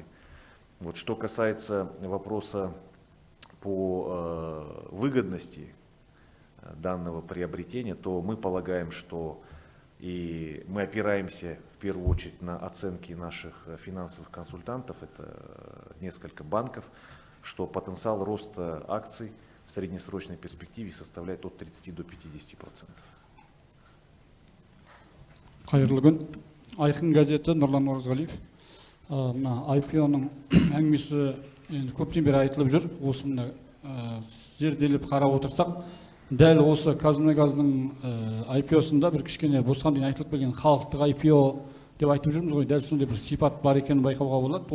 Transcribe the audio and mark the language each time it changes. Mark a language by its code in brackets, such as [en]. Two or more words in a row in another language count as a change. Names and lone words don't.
[ru] Вот, что касается вопроса по выгодности данного приобретения, то мы полагаем, что и мы опираемся в первую очередь на оценки наших финансовых консультантов, это несколько банков, что потенциал роста акций в среднесрочной перспективе составляет от 30 до 50%. [kk] Қайырлы күн. Айқын газеті, Нұрлан Оразғалиев. Мына IPO-ның әңгімесі енді көптен бері айтылып жүр. Осы мына зерделеп қарап отырсақ, дәл осы Қазмұнайгаздың IPO-сында бір кішкене осыған дейін айтылып келген халықтық IPO деп айтып жүрміз ғой, дәл сондай бір сипат бар екенін байқауға болады.